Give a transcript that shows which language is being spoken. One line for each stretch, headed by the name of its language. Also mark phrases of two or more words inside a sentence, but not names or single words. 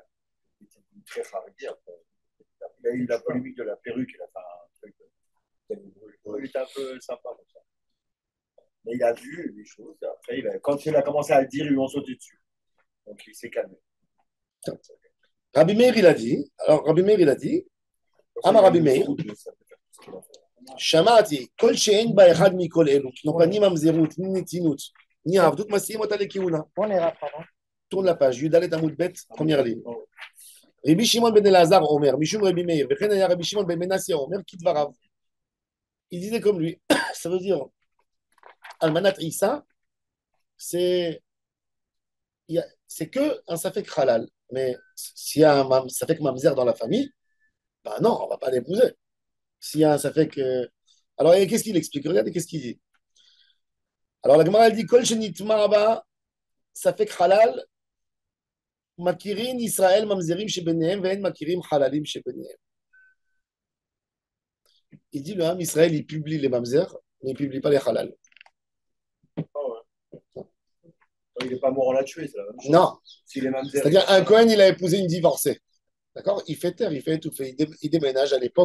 French: Il était très hardi après. Il a eu la polémique de la perruque. Il a fait un truc. Il était un peu sympa comme ça. Mais il a vu les choses. Et après, quand il a commencé à le dire, ils lui ont sauté dessus. Donc, il s'est calmé. Rabbi Meir, il a dit. Alors, Rabbi Meir, il a dit.
Hebrew: אמר רבי מאיר. שמעתי, כל שאין בא אחד מכל אלו,
French: qui n'ont pas ni mamzerut, ni netinut, ni avdut,
Hebrew: משיאים אותה לכהונה.
French: On est là, pardon. Tourne la page.
Hebrew: יד עמוד ב,
French: première ligne.
Hebrew: רבי שמעון בן אלעזר אומר, משום רבי מאיר, וכן היה רבי שמעון בן מנסיא אומר, כדבריו.
French: Il disait comme lui. Ça veut dire,
Hebrew: אלמנת עיסה,
French: c'est que un
Hebrew: ספק חלל.
French: Mais s'il y a un
Hebrew: ספק ממזר
French: dans la famille, ben non, on ne va pas l'épouser. S'il y a un safek. Alors, qu'est-ce qu'il explique? Regardez qu'est-ce qu'il dit. Alors, la Gemara, elle dit
Hebrew: כל שנטמע ספק חלל, מכירין ישראל ממזרים שביניהם, ואין מכירים חללים שביניהם.
French: Il dit le Ham Israël, il publie les mamzers, mais il ne publie pas les halal. Il n'est pas mort, on l'a tué, c'est la même chose. Non. C'est-à-dire, C'est-à-dire, un Cohen, il a épousé une divorcée. D'accord? Il fait taire, il fait étouffer. Il déménage à l'époque.